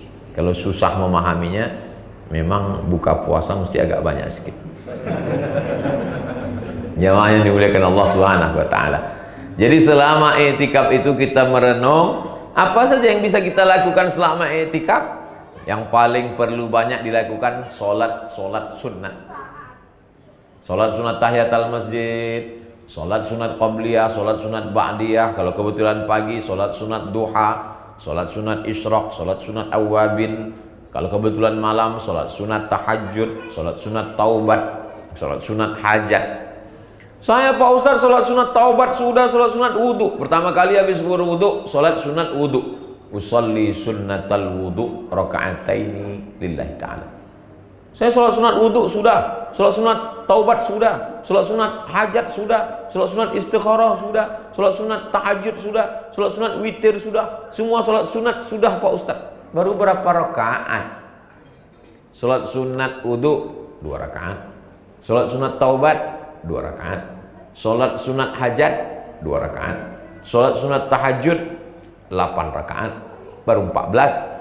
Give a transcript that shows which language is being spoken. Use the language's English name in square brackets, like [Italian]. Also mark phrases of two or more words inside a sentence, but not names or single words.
[Indonesian] Kalau susah memahaminya, memang buka puasa mesti agak banyak sedikit. Jamaah yang dimuliakan Allah [Arabic] سبحانه وتعالى. [Indonesian] Jadi selama i'tikaf itu kita merenung apa saja yang bisa kita lakukan selama i'tikaf. Yang paling perlu banyak dilakukan solat sunat. Solat sunat tahiyatul masjid, solat sunat qabliyah, solat sunat ba'diyah. Kalau kebetulan pagi, solat sunat duha, solat sunat isyraq, solat sunat awabin. Kalau kebetulan malam, solat sunat tahajud, solat sunat taubat, solat sunat hajat. Saya Pak Ustaz solat sunat taubat sudah, solat sunat wudhu. Pertama kali habis berwudhu, solat sunat wudhu. [Arabic] أصلي سنة الوضوء ركعتين لله تعالى. [Indonesian] Saya sholat sunat wudhu sudah, sholat sunat taubat sudah, sholat sunat hajat sudah, sholat sunat istikharah sudah, sholat sunat tahajud sudah, sholat sunat witir sudah, semua sholat sunat sudah Pak Ustaz. Baru berapa rakaat? Sholat sunat wudhu 2 rakaat, sholat sunat taubat 2 rakaat, sholat sunat hajat 2 rakaat, sholat sunat tahajud 8 rakaat, baru 14.